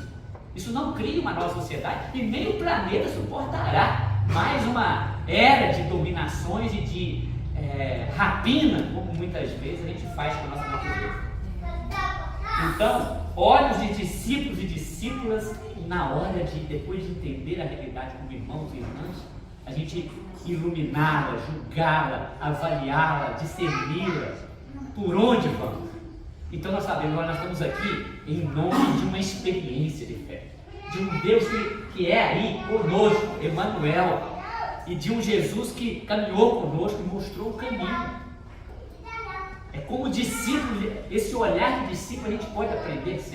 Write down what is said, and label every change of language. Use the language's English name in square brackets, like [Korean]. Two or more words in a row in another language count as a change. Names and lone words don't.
[Portuguese] Isso não cria uma nova sociedade e nem o planeta suportará mais uma era de dominações e de rapina, como muitas vezes a gente faz com a nossa natureza. Então, olhos de discípulos e discípulas, na hora de, depois de entender a realidade como irmãos e irmãs, a gente iluminá-la, julgá-la, avaliá-la, discerni-la, por onde vamos. Então nós sabemos, nós estamos aqui em nome de uma experiência de fé, de um Deus que é aí conosco, Emmanuel, e de um Jesus que caminhou conosco e mostrou o caminho. É como discípulo, esse olhar de discípulo a gente pode aprender sempre.